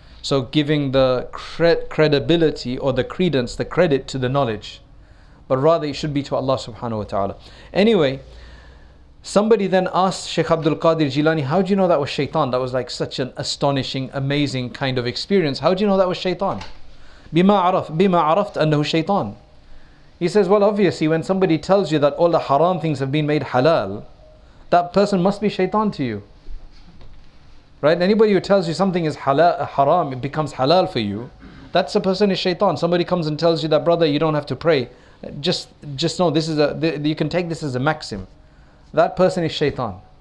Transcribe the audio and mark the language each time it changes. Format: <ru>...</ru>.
<en>So giving the credibility or the credence, the credit to the knowledge. But rather it should be to Allah subhanahu wa ta'ala. Anyway, somebody then asked Shaykh Abdul Qadir Jilani, how do you know that was Shaitaan? That was like such an astonishing, amazing kind of experience. How do you know that was Shaitaan?</en> <ar>بِمَا عَرَفْتَ أَنَّهُ Shaitaan.</ar> <en>He says, well, obviously when somebody tells you that all the haram things have been made halal, that person must be Shaitaan to you, right? Anybody who tells you something is haram, it becomes halal for you, that's a person is Shaitaan. Somebody comes and tells you that, brother, you don't have to pray, just know this is you can take this as a maxim, that person is Shaitaan.</en>